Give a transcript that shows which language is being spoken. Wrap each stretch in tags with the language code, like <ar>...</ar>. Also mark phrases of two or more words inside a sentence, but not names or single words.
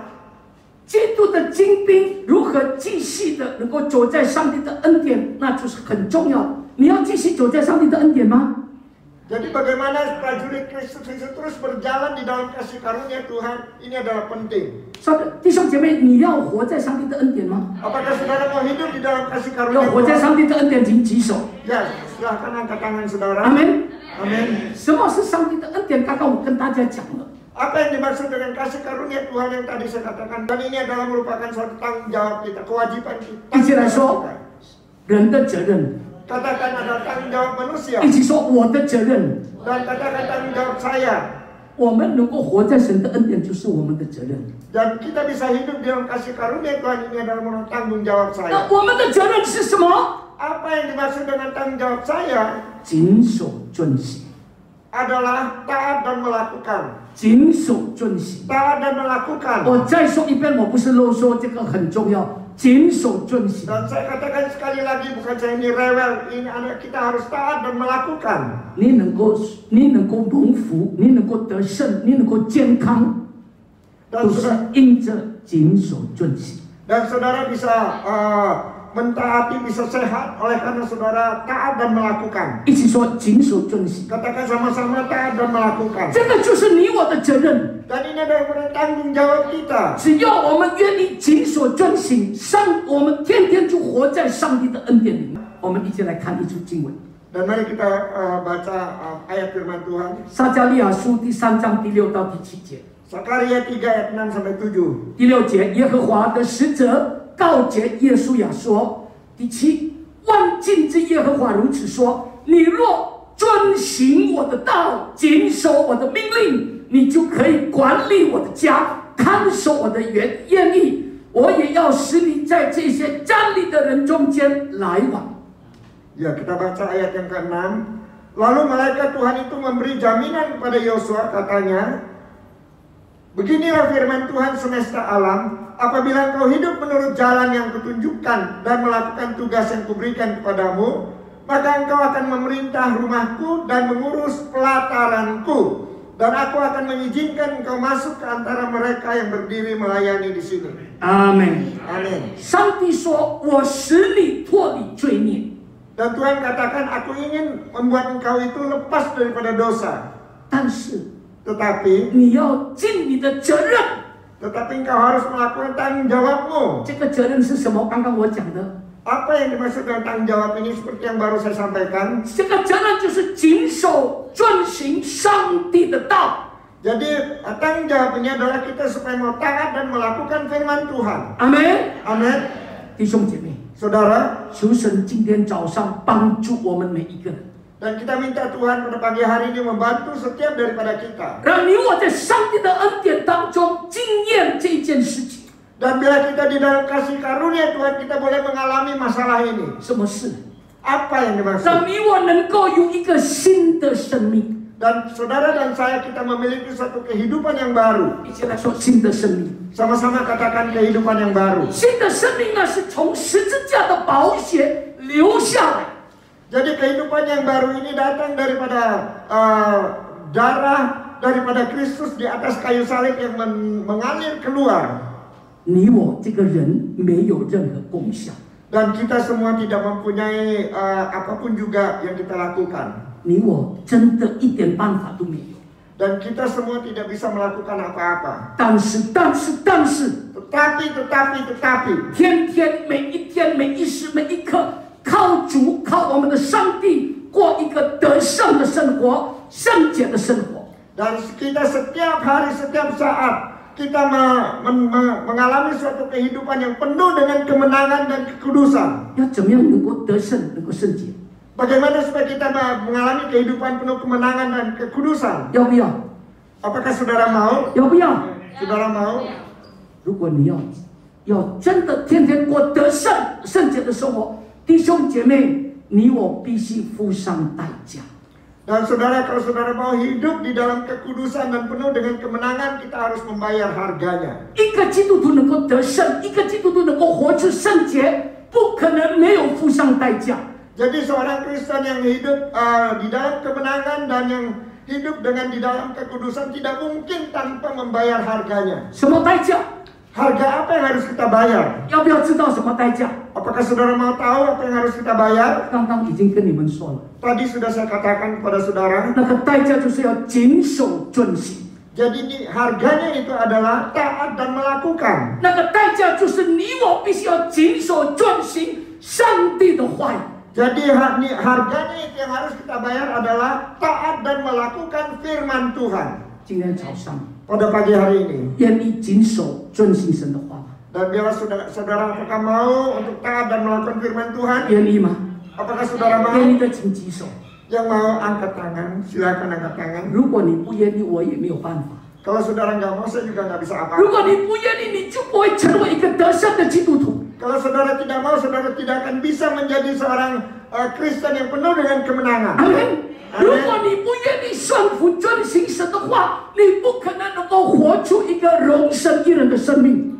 <zh>基督的精兵如何继续的能够走在上帝的恩典，那就是很重要。你要继续走在上帝的恩典吗？</zh> <id>jadi bagaimana prajurit Kristus itu terus berjalan di dalam kasih karunia Tuhan, ini adalah penting.</id> <zh>弟兄姐妹，你要活在上帝的恩典吗？</zh> <id>Apakah saudara mau hidup di dalam kasih</id> <zh>要</zh> <id>karunia</id> <zh>活在</zh> <id>Tuhan?</id> <zh>上帝的恩典，请举手。</zh> <id>Ya, silahkan angkat tangan</id> <zh>阿</zh> <id>saudara.</id> <zh>门。</zh> <id>Amin.</id> <zh>什么是上帝的恩典？刚刚我跟大家讲了。</zh> <id>Apa yang dimaksud dengan kasih karunia Tuhan yang tadi saya katakan? Dan ini adalah merupakan suatu tanggung jawab kita, kewajiban kita.</id> <zh>一起来说，人的责任。</zh> <id>Katakan adalah tanggung jawab manusia.</id> <zh>一起说我的责任。</zh> <id>Dan katakan tanggung jawab saya.</id> <zh>我们能够活在神的恩典，就是我们的责任。</zh> <id>Dan kita bisa hidup dalam kasih karunia Tuhan, ini adalah tanggung jawab</id> <zh>那</zh> <id>saya.</id> <zh>我们的责任是什么？</zh> <id>Apa yang dimaksud dengan tanggung jawab saya?</id> <zh>谨守遵行，</zh> <id>Adalah taat dan melakukan.</id> <zh>谨守遵行。 Taat dan melakukan. 我再说一遍，我不是啰嗦，这个很重要。谨守遵行。</zh> <id>Dan saya katakan sekali lagi, bukan saya ini rewel, ini adalah kita harus taat dan melakukan.</id> <zh>你能够蒙福，你能够得胜，你能够健康，</zh> <id>Dan</id> <zh>都是</zh> <id>saudara,</id> <zh>因着谨守遵行。</zh> <id>dan saudara bisa mentaati, bisa sehat oleh karena saudara taat dan melakukan.</id> <zh>一起说谨守遵行，</zh> <id>Katakan sama-sama taat dan melakukan.</id> <zh>这个就是你我的责任。</zh> <id>Dan ini adalah tanggung jawab kita.</id> <zh>只要我们愿意谨守遵行，我们天天就活在上帝的恩典里面。我们一起来看一处经文，</zh> <id>Dan mari kita baca ayat firman Tuhan.</id> <zh>撒迦利亚书第3章第6到第7节。</zh> <id>Sakaria 3 ayat 6 sampai 7.</id> <zh>第6节，耶和华的使者告诫耶稣亚说：第7，万军之耶和华如此说：你若遵行我的道，谨守我的命令，你就可以管理我的家，看守我的愿意。我也要使你在这些站立的人中间来往。</zh> <id>Ya, kita baca ayat yang ke-6. Lalu malaikat Tuhan itu memberi jaminan kepada Yosua, katanya, beginilah firman Tuhan semesta alam, apabila engkau hidup menurut jalan yang kutunjukkan dan melakukan tugas yang kuberikan kepadamu, maka engkau akan memerintah rumahku dan mengurus pelataranku, dan aku akan mengizinkan engkau masuk ke antara mereka yang berdiri melayani di sini.</id> <zh>阿门。</zh> <id>Amin.</id> <zh>上帝说：“我使你脱离罪孽。”</zh> <id>Dan Tuhan katakan, aku ingin membuat engkau itu lepas daripada dosa.</id> <zh>但是</zh> <id>Tetapi</id> <zh>你要尽你的责任。</zh> <id>engkau harus melakukan tanggung jawabmu.</id> <zh>这个责任是什么？刚刚我讲的，</zh> <id>Apa yang dimaksud dengan tanggung jawab ini seperti yang baru saya sampaikan?</id> <zh>这个责任就是谨守遵行上帝的道，</zh> <id>Jadi tanggung jawabnya adalah kita supaya mau taat dan melakukan firman Tuhan.</id> <zh>阿门。</zh> <id>Amin.</id> <zh>弟兄姐妹，</zh> <id>Saudara,</id> <zh>求神今天早上帮助我们每一个人，</zh> <id>dan kita minta Tuhan pada pagi hari ini membantu setiap daripada kita.</id> <zh>让你我在上帝的恩典当中经验这一件事情。</zh> <id>Dan bila kita di dalam kasih karunia Tuhan, kita boleh mengalami masalah ini.</id> <zh>什么事？</zh> <id>Apa yang dimaksud?</id> <zh>让你我能够有一个新的生命。</zh> <id>Dan saudara dan saya kita memiliki suatu kehidupan yang baru.</id> <zh>一起来说新的生命。</zh> <id>Sama-sama katakan kehidupan yang baru.</id> <zh>新的生命呢，是从十字架的宝血流下来。</zh> <id>Jadi kehidupan yang baru ini datang daripada darah daripada Kristus di atas kayu salib yang mengalir keluar.</id> <zh>你我这个人没有任何功效，</zh> <id>Dan kita semua tidak mempunyai apapun juga yang kita lakukan.</id> <zh>你我真的一点办法都没有。</zh> <id>Dan kita semua tidak bisa melakukan apa-apa.</id> <zh>但是，</zh> <id>Tetapi</id> <zh>天天每一天每一时每一刻，靠主，靠我们的上帝，过一个得胜的生活，圣洁的生活。</zh> <id>Dan kita setiap hari, setiap saat kita mengalami suatu kehidupan yang penuh dengan kemenangan dan kekudusan.</id> <zh>要怎么样能够得胜，能够圣洁？</zh> <id>Bagaimana supaya kita mengalami kehidupan penuh kemenangan dan kekudusan?</id> <zh>要不要？</zh> <id>Apakah saudara mau?</id> <zh>要不要？</zh> <id>Saudara mau?</id> <zh>如果你要真的天天过得胜圣洁的生活，弟兄姐妹，你我必须付上代价。</zh> <id>Dan saudara, kalau saudara mau hidup di dalam kekudusan dan penuh dengan kemenangan, kita harus membayar harganya.</id> <zh>一个基督徒能够得胜，一个基督徒能够活出圣洁，不可能没有付上代价。</zh> <id>Jadi seorang Kristen yang hidup di dalam kemenangan dan yang hidup dengan di dalam kekudusan tidak mungkin tanpa membayar harganya.</id> <zh>什么代价？</zh> <id>Harga apa yang harus kita bayar?</id> <zh>要不要知道什么代价？</zh> <id>Apakah saudara mau tahu apa yang harus kita bayar?</id> <zh>刚刚已经跟你们说了，</zh> <id>Tadi sudah saya katakan kepada saudara.</id> <zh>那个代价就是要谨守遵行，</zh> <id>Jadi harganya itu adalah taat dan melakukan.</id> <zh>那个代价就是你我必须要谨守遵行上帝的话语。</zh> <id>Jadi harganya itu yang harus kita bayar adalah taat dan melakukan firman Tuhan.</id> <zh>今天早上，</zh> <id>Pada pagi hari ini.</id> <zh>愿意谨守遵行神的话吗？</zh> <id>Dan bila saudara apakah mau untuk taat dan melakukan firman Tuhan?</id> <zh>愿意吗？</zh> <id>Apakah saudara mau?</id> <zh>愿意的请举手。</zh> <id>Yang mau angkat tangan, silakan angkat tangan.</id> <zh>如果你不愿意，我也没有办法。</zh> <id>Kalau saudara nggak mau, saya juga nggak bisa</id> <zh>如果</zh> <id>apa-apa.</id> <zh>你不愿意，你就不会成为一个得胜的基督徒。</zh> <id>Kalau saudara tidak mau, saudara tidak akan bisa menjadi seorang Kristen yang penuh dengan kemenangan.</id> <zh>阿门。如果你不愿意顺服遵行神的话，你不可能能够活出一个荣神一人的生命。</zh>